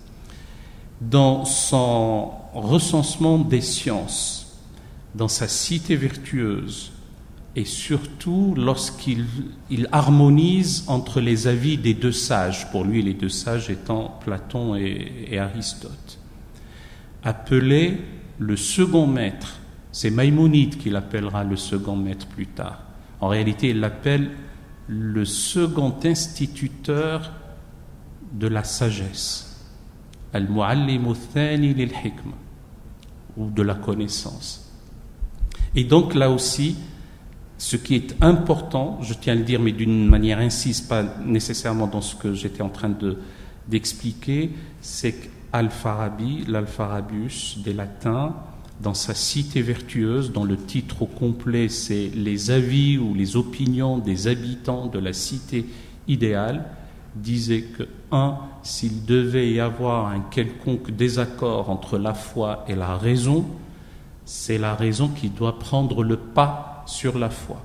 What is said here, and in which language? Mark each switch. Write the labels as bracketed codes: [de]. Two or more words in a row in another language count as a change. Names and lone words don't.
[fr] Dans son recensement des sciences, dans sa cité vertueuse, et surtout lorsqu'il harmonise entre les avis des 2 sages, pour lui les 2 sages étant Platon et Aristote, appelé le second maître. C'est Maïmonide qui l'appellera le second maître plus tard. En réalité, il l'appelle le second instituteur de la sagesse. [ar] المعلم الثاني للحكمة, [fr] ou de la connaissance. Et donc là aussi, ce qui est important, je tiens à le dire, mais d'une manière incise, pas nécessairement dans ce que j'étais en train d'expliquer, c'est qu'Al-Farabi, l'Al-Farabus des Latins, dans sa cité vertueuse, dont le titre au complet c'est les avis ou les opinions des habitants de la cité idéale, disait que, s'il devait y avoir un quelconque désaccord entre la foi et la raison, c'est la raison qui doit prendre le pas sur la foi.